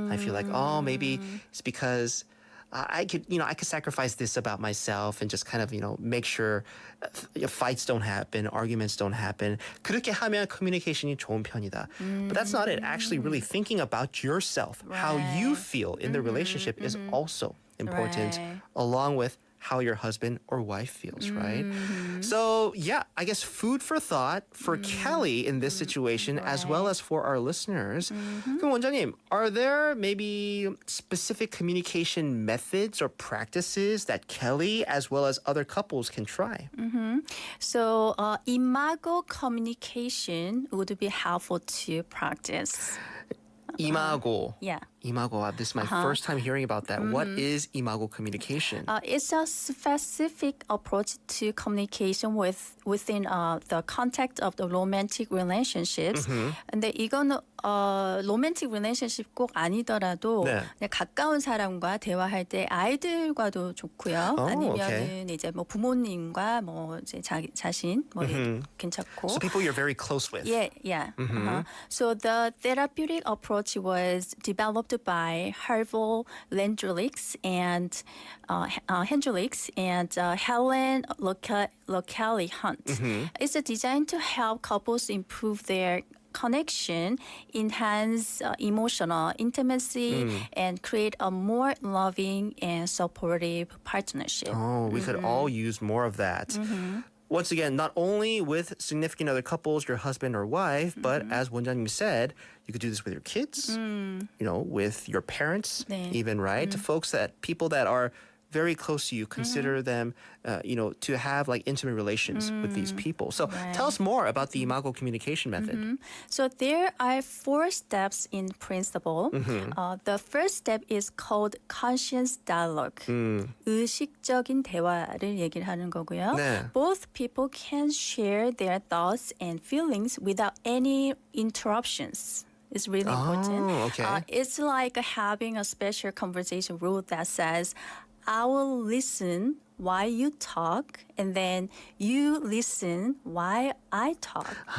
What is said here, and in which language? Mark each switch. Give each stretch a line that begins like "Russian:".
English: I feel like, maybe it's because I could sacrifice this about myself and just kind of, make sure fights don't happen, arguments don't happen.
Korean: 그렇게 하면 communication이 좋은 편이다.
English: But that's not it. Actually, really thinking about yourself, how you feel in the relationship is also important, along with how your husband or wife feels, right? So, yeah, I guess food for thought for Kelly in this situation, as well as for our listeners.
Korean: 그럼
English: 원장님, are there maybe specific communication methods or practices that Kelly, as well as other couples, can try? So imago communication would be helpful to practice.
Korean: 이마고.
English: Yeah. imago. This is my first time hearing about that. What is imago communication? It's a specific approach to communication within the context of the romantic relationships.
Korean: 근데 이거는
English: romantic relationship
Korean: 꼭 아니더라도 네. 그냥 가까운 사람과 대화할 때 아이들과도 좋고요. 아니면은 이제 뭐 부모님과 뭐 이제 자신 뭐 괜찮고.
English: So people you're very close with. Yeah. So the therapeutic approach was developed by Harville Landrix and Helen Locally Hunt. It's designed to help couples improve their connection, enhance emotional intimacy, and create a more loving and supportive partnership. Oh, we could all use more of that. Once again, not only with significant other couples, your husband or wife, but as 원장님 said, you could do this with your kids, with your parents, even, right? To people that are very close to you, consider them, to have like intimate relations with these people. So tell us more about the imago communication method. So there are 4 steps in principle. The first step is called conscious dialogue.
Korean: 의식적인 대화를 얘기를 하는 거고요. 네.
English: Both people can share their thoughts and feelings without any interruptions. It's really important. Okay. It's like having a special conversation rule that says, I will listen while you talk, and then you listen while I talk.